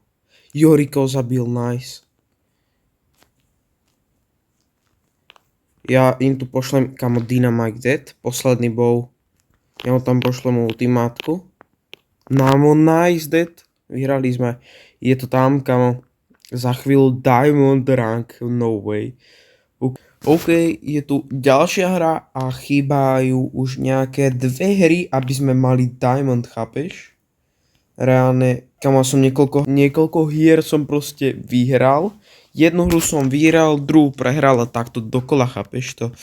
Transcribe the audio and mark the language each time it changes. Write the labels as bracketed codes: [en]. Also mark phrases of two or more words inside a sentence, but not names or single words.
[sk] Rico zabil, nice. Ja im tu pošlem, kamo, Dynamite dead, posledný Bow. Ja mu tam pošlem ultimátku. Námo, [en] nice dead. [sk] Vyhrali sme. Je to tam, kamo. Za chvíľu Diamond rank, [en] no way. [sk] OK, je tu ďalšia hra a chýbajú už nejaké 2 hry, aby sme mali Diamond, chápeš? Reálne, kamo, som niekoľko hier som proste vyhral. Jednu hru som vyhral, druhú prehral a takto dokola, chápeš to?